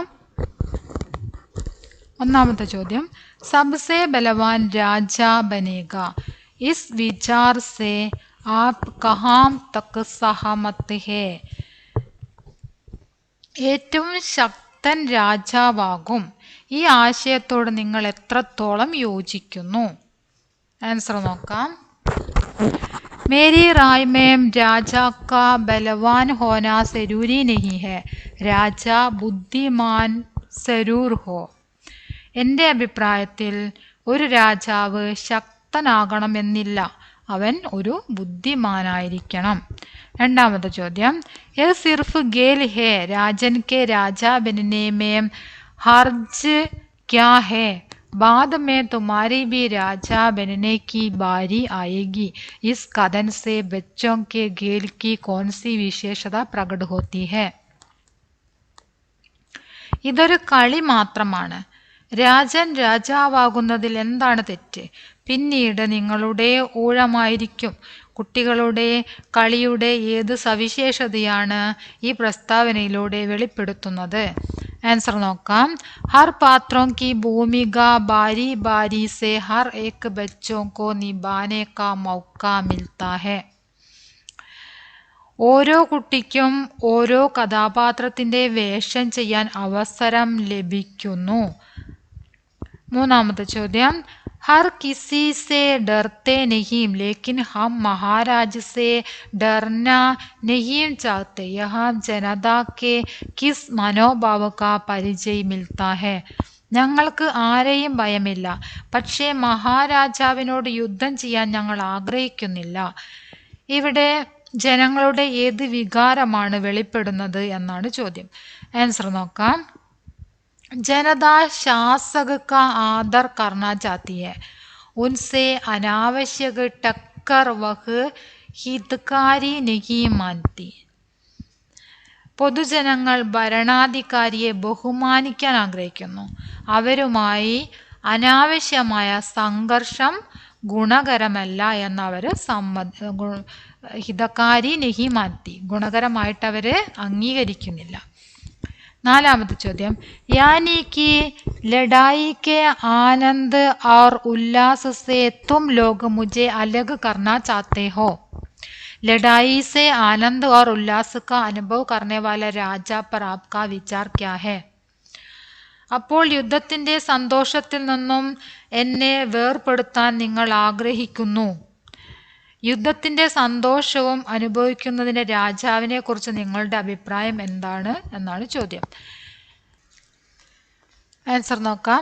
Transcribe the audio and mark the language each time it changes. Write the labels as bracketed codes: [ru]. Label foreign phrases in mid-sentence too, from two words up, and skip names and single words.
[ml] ഒന്നാമത്തെ ചോദ്യം, [hi] सबसे बलवान राजा बनेगा इस विचार से आप कहाँ तक सहमत है? [ml] ഏറ്റവും ശക്തൻ രാജാവാകും. ഈ ആശയത്തോട് നിങ്ങൾ എത്രത്തോളം യോജിക്കുന്നു? ആൻസർ നോക്കാം. [hi] मेरी राय में राजा का बलवान होना जरूरी नहीं है, राजा बुद्धिमान जरूर हो. [ml] എൻ്റെ അഭിപ്രായത്തിൽ ഒരു രാജാവ് ശക്തനാകണമെന്നില്ല, അവൻ ഒരു ബുദ്ധിമാനായിരിക്കണം. രണ്ടാമത്തെ ചോദ്യം, [hi] यह सिर्फ खेल है राजन के राजा बनने में हर्ज क्या है? बाद में तुम्हारी भी राजा बनने की बारी आएगी. इस कथन से बच्चों के खेल की कौन सी विशेषता प्रकट होती है? [ml] ഇതൊരു കളി മാത്രമാണ്. രാജൻ രാജാവാകുന്നതിൽ എന്താണ് തെറ്റ്? പിന്നീട് നിങ്ങളുടെ ഊഴമായിരിക്കും. കുട്ടികളുടെ കളിയുടെ ഏത് സവിശേഷതയാണ് ഈ പ്രസ്താവനയിലൂടെ വെളിപ്പെടുത്തുന്നത്? ആൻസർ നോക്കാം. [hi] हर पात्रों की भूमिका बारी बारी से हर एक बच्चों को निभाने का मौका मिलता है. [ml] ഓരോ കുട്ടിക്കും ഓരോ കഥാപാത്രത്തിന്റെ വേഷം ചെയ്യാൻ അവസരം ലഭിക്കുന്നു. മൂന്നാമത്തെ ചോദ്യം, [hi] हर किसी से डरते नहीं लेकिन हम महाराज से डरना नहीं चाहते, यहाँ जनता के किस मनोभाव का परिचय मिलता है? [ml] ഞങ്ങൾക്ക് ആരെയും ഭയമില്ല, പക്ഷേ മഹാരാജാവിനോട് യുദ്ധം ചെയ്യാൻ ഞങ്ങൾ ആഗ്രഹിക്കുന്നില്ല. ഇവിടെ ജനങ്ങളുടെ ഏത് വികാരമാണ് വെളിപ്പെടുന്നത് എന്നാണ് ചോദ്യം. ആൻസർ നോക്കാം. [hi] जनता शासक का आदर करना चाहती है, उनसे अनावश्यक टक्कर वह हितकारी नहीं मानती. [ml] പൊതുജനങ്ങൾ ഭരണാധികാരിയെ ബഹുമാനിക്കാൻ ആഗ്രഹിക്കുന്നു, അവരുമായി അനാവശ്യമായ സംഘർഷം ഗുണകരമല്ല എന്നവർ [hi] हितकारी नहीं मानती, [ml] ഗുണകരമായിട്ട് അവർ അംഗീകരിക്കുന്നില്ല. നാലാമത്തെ ചോദ്യം, [hi] यानी कि लड़ाई के आनंद और उल्लास से तुम लोग मुझे अलग करना चाहते हो. लड़ाई से आनंद और उल्लास का अनुभव करने वाला राजा पर आपका विचार क्या है? [ml] അപ്പോൾ യുദ്ധത്തിന്റെ സന്തോഷത്തിൽ നിന്നും എന്നെ വേർപെടുത്താൻ നിങ്ങൾ ആഗ്രഹിക്കുന്നു. യുദ്ധത്തിന്റെ സന്തോഷവും അനുഭവിക്കുന്നതിന്റെ രാജാവിനെ കുറിച്ച് നിങ്ങളുടെ അഭിപ്രായം എന്താണ് എന്നാണ് ചോദ്യം. ആൻസർ നോക്കാം.